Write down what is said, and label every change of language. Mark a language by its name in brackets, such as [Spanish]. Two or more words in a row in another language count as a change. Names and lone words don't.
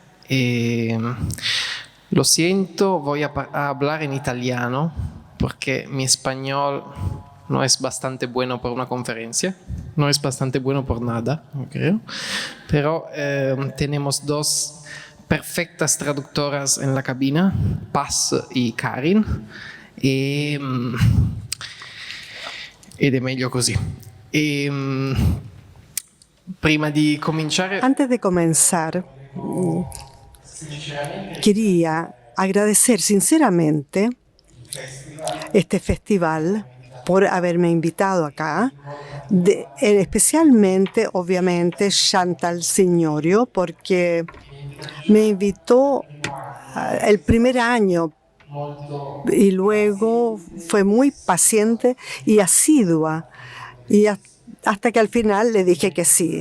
[Spanish] Lo siento, voy a hablar en italiano porque mi español no es bastante bueno por una conferencia, no es bastante bueno por nada, creo, pero tenemos 2 perfectas traductoras en la cabina, Paz y Karin, [Italian] ed è meglio così. Prima di cominciare... [Spanish] Antes de comenzar, quería agradecer sinceramente este festival por haberme invitado acá, especialmente, obviamente, Chantal Signorio, porque me invitó el primer año y luego fue muy paciente y asidua y hasta que al final le dije que sí.